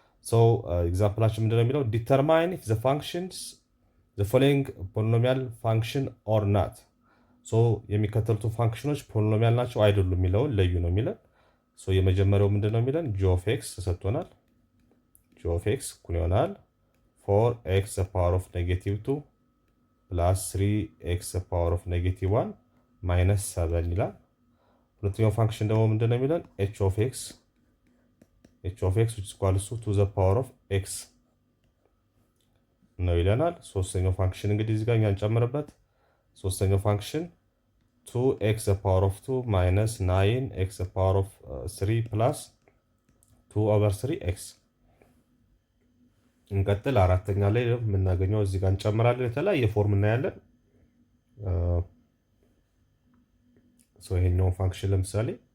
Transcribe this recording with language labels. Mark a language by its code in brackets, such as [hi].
[en] So exampleችን [am] ምንድን ነው የሚለው? [en] determine if the functions the following polynomial function or not. [am] so የሚከተሉት ፋንክሽኖች ፖሊኖሚያል ናቸው አይደሉም የሚለውን ለዩ ነው የሚለን። so የመጀመሪያው ምንድን ነው የሚለን? [en] g of x [am] ተሰጥቶናል። g of x እኩል ይሆናል [en] 4x the power of negative 2 plus 3x the power of negative 1 minus 7 [am] ይላል። ሁለተኛው ፋንክሽን ደግሞ ምንድን ነው የሚለን? [en] h of x which is equals to the power of x [am] ነው ይለናል። ሶስተኛው ፋንክሽን እንግዲህ እዚህ ጋር እኛ እንጨምርበት። ሶስተኛው ፋንክሽን [en] 2x the power of 2 minus 9x the power of 3 plus 2 over 3x [am] እንቀጥል። አራተኛ ላይ የምናገኘው እዚህ ጋር እንጨምራለን። የተለያየ ፎርም እናያለን። ይሄኛውን ፋንክሽን ለምሳሌ